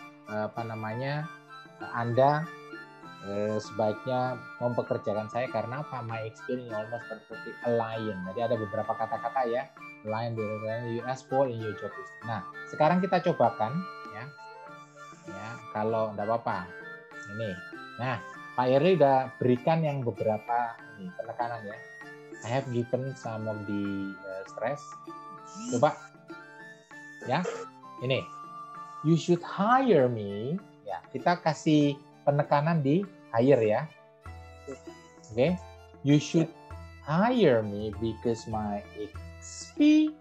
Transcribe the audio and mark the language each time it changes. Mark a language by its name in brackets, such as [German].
[Indonesian] Kamu Anda sebaiknya mempekerjakan saya karena apa? [English] My experience almost perfectly align. [Indonesian] Jadi ada beberapa kata-kata ya, align [English] you ask for in your job. [Indonesian] Nah, sekarang kita cobakan ya. Kalau enggak apa-apa. Ini. Nah, Pak Yerli udah berikan yang beberapa penekanan ya. [English] I have given some of the stress. [Indonesian] Coba ya. Ini. [English] You should hire me. [Indonesian] Ya, kita kasih penekanan di hire ya. Oke. [English] You should hire me because my XP.